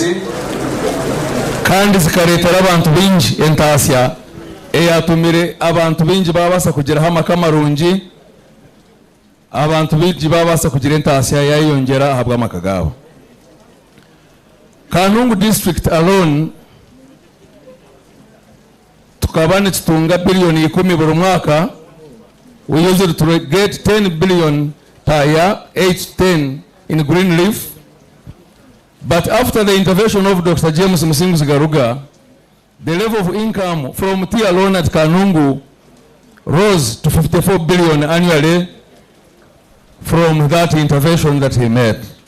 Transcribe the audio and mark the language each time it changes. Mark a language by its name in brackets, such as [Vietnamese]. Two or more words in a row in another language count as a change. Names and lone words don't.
[Chiga] kandi zikaretera abantu bingi entasya eyatumire abantu bingi babasa kugeraho amaka marungi, abantu bingi babasa kugira entasya yayongera ahabwa amaka gabo. Kanungu [English] district alone [Chiga] tukaba nitutunga billioni 10 buri mwaka. [English] We usually to get 10 billion per year, 8-10 in green leaf. But after the intervention of Dr. James Musinguzi Garuga, the level of income from tea alone at Kanungu rose to 54 billion annually from that intervention that he made.